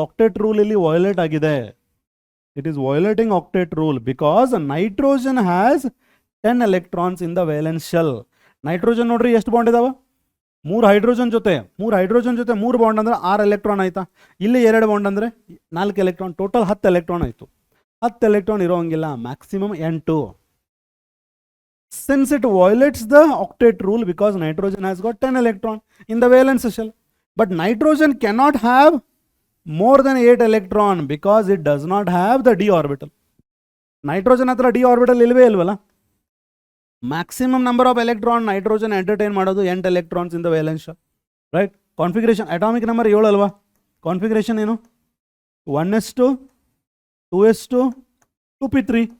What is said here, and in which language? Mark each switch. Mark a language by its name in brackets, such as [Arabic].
[Kannada] Octet rule ಇಲ್ಲಿ violate ಆಗಿದೆ. [English] It is violating octet rule because nitrogen has 10 electrons in the valence shell. [Kannada] Nitrogen ನೋಡ್ರಿ ಎಷ್ಟು bond ಇದಾವ? 3 hydrogen ಜೊತೆ 3 ಬಾಂಡ್ ಅಂದ್ರೆ 6 ಎಲೆಕ್ಟ್ರಾನ್ ಆಯ್ತಾ. ಇಲ್ಲಿ 2 ಬಾಂಡ್ ಅಂದ್ರೆ 4 ಎಲೆಕ್ಟ್ರಾನ್, ಟೋಟಲ್ 10 ಎಲೆಕ್ಟ್ರಾನ್ ಆಯಿತು. 10 ಎಲೆಕ್ಟ್ರಾನ್ ಇರೋಂಗಿಲ್ಲ, maximum 8. [English] Since it violates the octet rule because nitrogen has got 10 electron in the valence shell, but nitrogen cannot have more than 8 electron because it does not have the d orbital. [Kannada] Nitrogen ಹತ್ರ d orbital ಇಲ್ವೇ ಇಲ್ವಲ್ಲ. Maximum number of electron nitrogen entertain ಮಾಡೋದು [English] 8 electrons in the valence shell, [Kannada] right. Configuration atomic number 7 ಅಲ್ವಾ? Configuration ಏನು? 1s2 2s2 2p3.